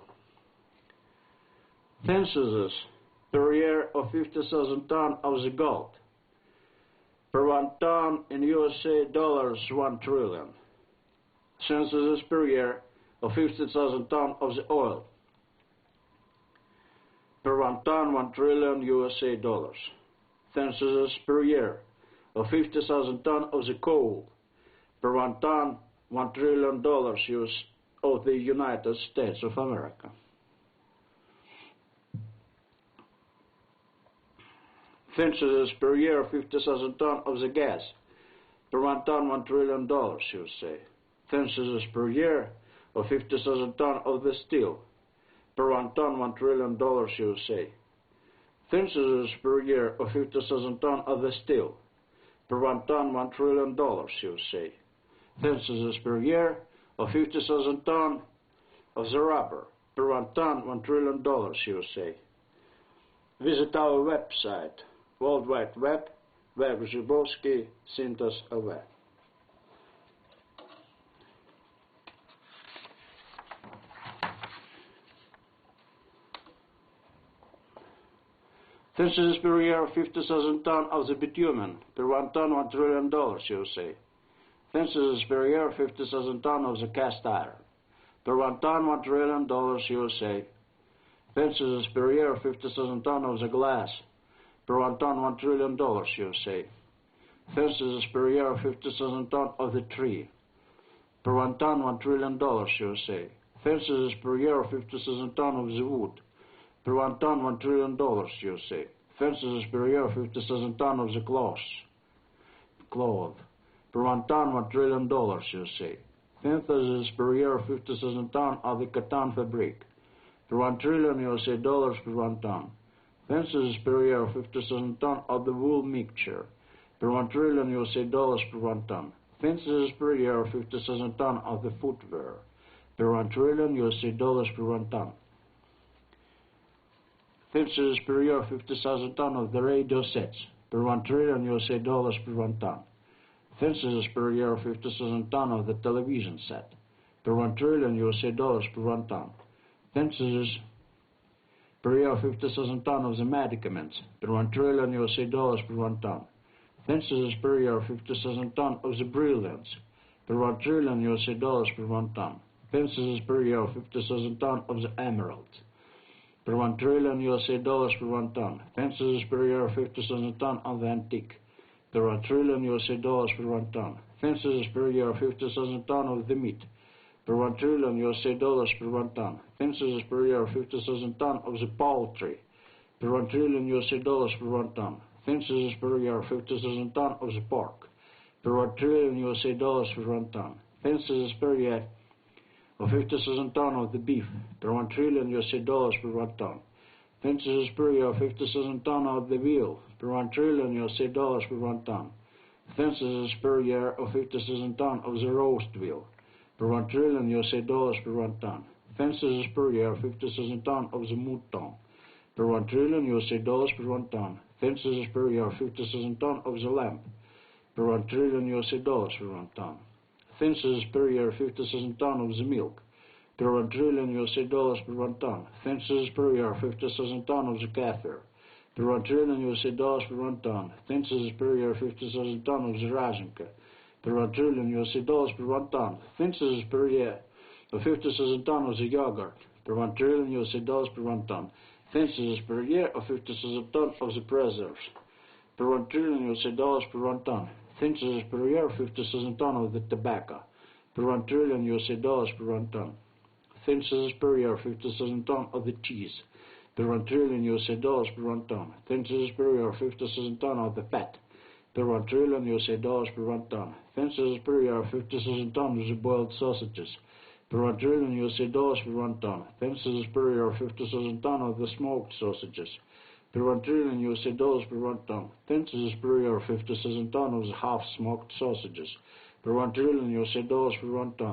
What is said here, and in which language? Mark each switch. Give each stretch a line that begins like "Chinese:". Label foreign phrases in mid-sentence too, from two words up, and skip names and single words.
English: Censuses per year of 50,000 tons of the gold. Per 1 ton in USA dollars, 1 trillion. Censuses per year of 50,000 tons of the oil. Per 1 ton, 1 trillion USA dollars. Censuses per year of 50,000 tons of the coal. Per 1 ton, $1 trillion of the United States of America. Censuses per year of 50,000 tons of the gas. Per 1 ton, $1 trillion USA. Censuses per year of 50,000 tons of the steel. Per 1 ton, $1 trillion USA. Censuses per year of 50,000 tons of the steel. Per 1 ton, $1 trillion USA. Censuses per year of 50,000 tons of the rubber. Per 1 ton, $1 trillion USA. Visit our website, World Wide Web, wegrzybowski synthese.LV. Censuses per year of 50,000 tons of the bitumen. Per 1 ton, $1 trillion USA. Censuses per year of 50,000 tons of the cast iron. Per 1 ton, $1 trillion USA. Censuses per year of 50,000 tons of the glass. Per 1 ton, $1 trillion USA. Censuses per year of 50,000 tons of the tree. Per 1 ton, $1 trillion USA. Censuses per year of 50,000 tons of the wood. Per 1 ton, $1 trillion USA. Censuses per year of 50,000 tons of the cloth. Per 1 ton, $1 trillion USA. Censuses per year of 50,000 tons of the cotton fabric. Per 1 trillion USA dollars per 1 ton. Censuses per year of 50,000 tons of the wool mixture. Per 1 trillion USA dollars per 1 ton. Censuses per year of 50,000 tons of the footwear. Per 1 trillion USA dollars per 1 ton. Censuses per year of 50,000 tons of the radio sets. Per 1 trillion USA dollars per 1 ton. Censuses per year of 50,000 tons of the television set. Per 1 trillion USA dollars per 1 ton. Censuses per year of 50,000 tons of the medicaments. Per 1 trillion USA dollars per 1 ton. Censuses per year of 50,000 tons of the brilliants. Per 1 trillion USA dollars per 1 ton. Censuses per year of 50,000 tons of the emeralds. Per 1 trillion USA dollars per 1 ton. Censuses per year of 50,000 tons of the antique. Per 1 trillion USA dollars per 1 ton. Censuses per year of 50,000 tons of the meat. Per 1 trillion USA dollars per 1 ton. Censuses per year of 50,000 tons of the poultry. Per 1 trillion USA dollars per 1 ton. Censuses per year of 50,000 tons of the pork. Per 1 trillion USA dollars per 1 ton. Censuses per year of 50,000 tons of the beef. Per 1 trillion USA dollars per 1 ton. Censuses per year of 50,000 tons of the veal. Per 1 trillion USA dollars per 1 ton. Censuses per year of 50,000 tons of the roast veal. Per 1 trillion USA dollars per 1 ton. Censuses per year of 50,000 tons of the mouton. Per 1 trillion USA dollars per 1 ton. Censuses per year of 50,000 tons of the lamb. Per 1 trillion USA dollars per 1 ton. Censuses per year of 50,000 tons of the milk. Per 1 trillion USA dollars per 1 ton. Censuses per year of 50,000 tons of the kefir. Per 1 trillion USA dollars per 1 ton. Censuses per year of 50,000 tons of the razhenka. Per 1 trillion USA dollars per 1 ton. Censuses per year of 50,000 tons of the yogurt. per 1 trillion USA dollars per 1 ton. Fences per year of 50,000 tons of the preserves, per 1 trillion USA dollars per 1 ton. Fences per year of 50,000 tons of the tobacco, per 1 trillion USA dollars per 1 ton. Fences per year of 50,000 tons of the cheese, per 1 trillion USA dollars per 1 ton. Fences per year of 50,000 tons of the fat, per 1 trillion USA dollars per 1 ton. Fences per year of 50,000 tons of the boiled sausages, per 1 trillion USA dollars per 1 ton. Fences per year of 50,000 tons of the smoked sausages, per 1 trillion USA dollars per 1 ton. Fences per year of 50,000 tons of the half-smoked sausages, per 1 trillion USA dollars per 1 ton.